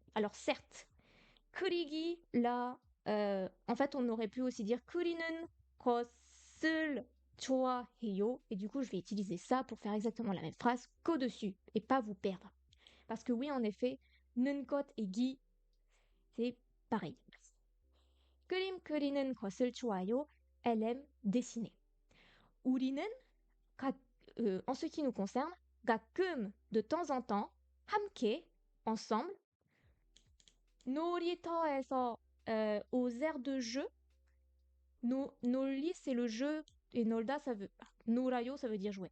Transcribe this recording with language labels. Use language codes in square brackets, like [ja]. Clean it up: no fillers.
[fr] Alors certes, 그리기, là, en fait, on aurait pu aussi dire [ko] 그리는 것을 좋아해요. [fr] Et du coup, je vais utiliser ça pour faire exactement la même phrase qu'au-dessus et pas vous perdre. Parce que oui, en effet, [ko] 는 것 [fr] et 기, c'est pareil. [ko] 그림 그리는 것을 좋아해요. [fr] Elle aime dessiner. 우리는 en ce qui nous concerne, 가끔, de temps en temps, 함께, ensemble, 놀이터에서, aux aires de jeu. 놀이, c'est le jeu, et 놀다, ça veut, 놀아요, ça veut dire jouer.